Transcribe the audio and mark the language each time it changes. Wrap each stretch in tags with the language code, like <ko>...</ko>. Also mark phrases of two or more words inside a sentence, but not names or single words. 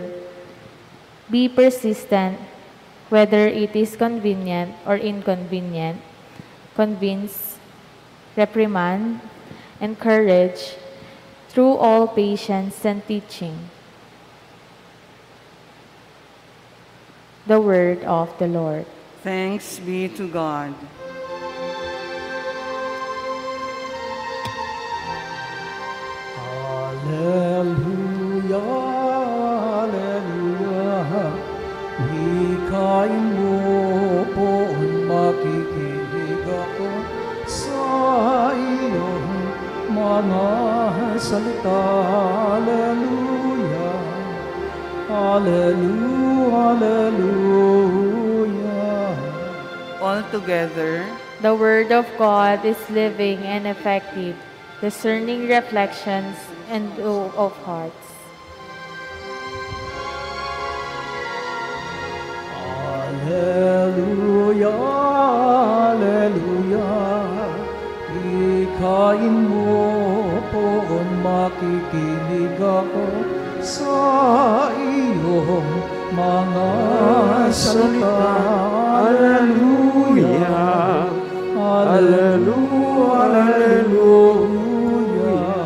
<en>Be persistent, whether it is convenient or inconvenient. Convince, reprimand, encourage, through all patience and teaching. The word of the Lord. Thanks be to God. Alleluia, Alleluia.</en> <tl>Hikain mo po makikinig ako sa iyong mga salita.</tl> <en>Alleluia, Alleluia, Alleluia. All together, The word of God is living and effective, discerning reflections and of hearts. Alleluia, Alleluia.</en> <tl>Hikain mo po makikinig ako sa iyong mga salita.</tl> <en>Alleluia, Alleluia, Alleluia.</en>